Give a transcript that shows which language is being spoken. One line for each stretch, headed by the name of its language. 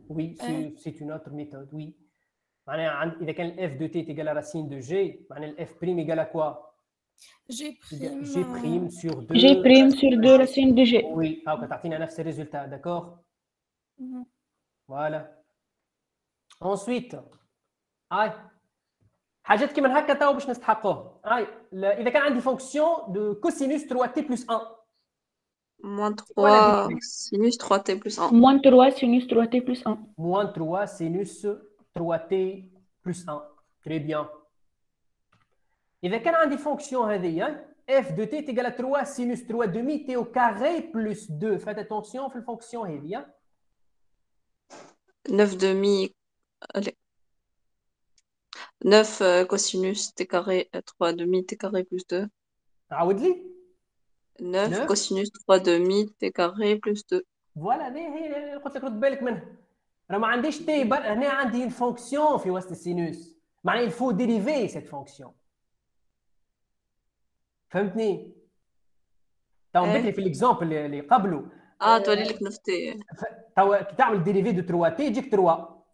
French: Oui, c'est une autre méthode. Oui. معناها إذا كان f de t est égal à racine de g, معناها f prime égale à quoi? G prime, G prime sur 2. G prime sur 2 racines de G.
Arabic: Oui, هاكا تعطينا نفس الريزلتا.
French: D'accord. Voilà.
Arabic: Ensuite, حاجات كيما هكا تاو باش نستحقوه. اذا كان عندي فونكسيون دو كوسينوس 3 تي بلس 1
French: Moins 3 sinus 3t plus 1. Moins 3 sinus 3t plus 1. Moins 3 sinus 3t plus 1. Très bien.
Arabic: إذا كان عندي فونكسيون هذه
French: f de t est égal à 3 sinus 3 demi t au carré plus 2. Faites attention
Arabic: في الفونكسيون هذه.
French: 9 demi. Allez. 9 cosinus t carré 3 demi t carré plus 2.
Arabic: عاود لي.
French: 9 cosinus 3 demi t carré plus 2.
Arabic: فوالا هي قلت لك رد بالك منها. راه ما عنديش تي هنا عندي فونكسيون في وسط السينوس.
French: معناها il faut dériver cette fonction.
Arabic: فهمتني؟ تو بكري في الاكزامبل اللي قبله تولي لك 9 تي. تو كي تعمل ديريفي دو 3 تي يجيك 3.